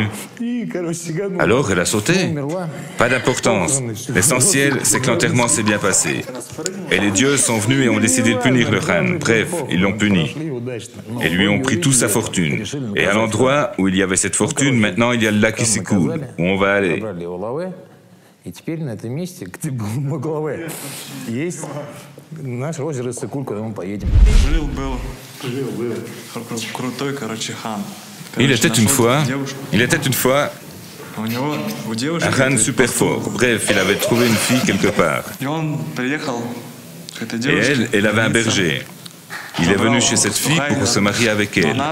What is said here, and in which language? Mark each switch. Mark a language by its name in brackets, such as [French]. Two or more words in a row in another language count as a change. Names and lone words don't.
[French] Alors, elle a sauté. Pas d'importance. L'essentiel, c'est que l'enterrement s'est bien passé. Et les dieux sont venus et ont décidé de punir le Khan. Bref, ils l'ont puni. Et lui ont pris toute sa fortune. Et à l'endroit où il y avait cette fortune, maintenant, il y a le lac Issyk-Kul, où on va aller. [Russian] И теперь на этом месте, где был Моглаве, есть наш озеро Иссык-Куль, куда мы поедем. [French] Il était une fois un Khan super fort. Bref, il avait trouvé une fille quelque part. Et elle avait un berger. Il est venu chez cette fille pour se marier avec elle.